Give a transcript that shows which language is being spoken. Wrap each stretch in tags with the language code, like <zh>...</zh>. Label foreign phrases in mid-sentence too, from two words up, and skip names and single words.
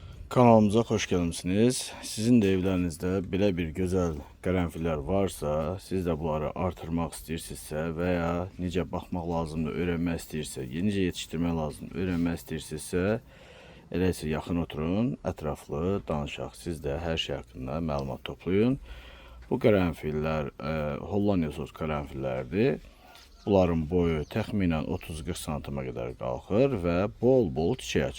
<tr>Kanalımıza hoş gelmişsiniz. Sizin de evlerinizde böyle bir güzel karanfiller varsa,</tr> <az>siz de bunları artırmak istəyirsinizsə veya necə baxmaq lazımdır öyrənmək istəyirsə, necə yetişdirmək lazımdır öyrənmək istəyirsinizsə, elə isə yaxın oturun, ətraflı danışaq. Siz də hər şey haqqında məlumat toplayın. Bu karanfiller Hollandiya sos karanfillərdir. Bunların boyu təxminən 30-40 santime qədər qalxır və bol-bol çiçək açır.</az>